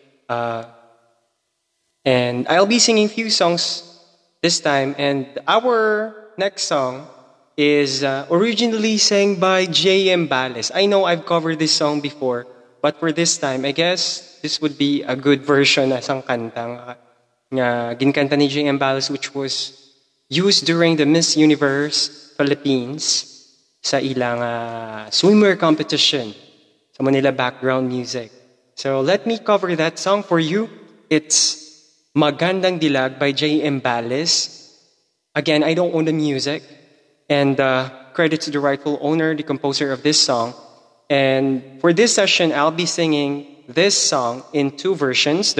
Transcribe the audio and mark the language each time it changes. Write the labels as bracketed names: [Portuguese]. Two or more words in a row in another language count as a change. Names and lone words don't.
[English] And I'll be singing few songs this time. And our next song is originally sang by J.M. Balles. I know I've covered this song before, but for this time, I guess this would be a good version [Hiligaynon] na sang kanta nga ginkanta ni J.M. [English] Balles, which was used during the Miss Universe Philippines [Hiligaynon] sa ilang [English] swimwear competition sa Manila background music. So let me cover that song for you. It's Magandang Dilag by J.M. Balles. Again, I don't own the music. And credit to the rightful owner, the composer of this song. And for this session, I'll be singing this song in two versions.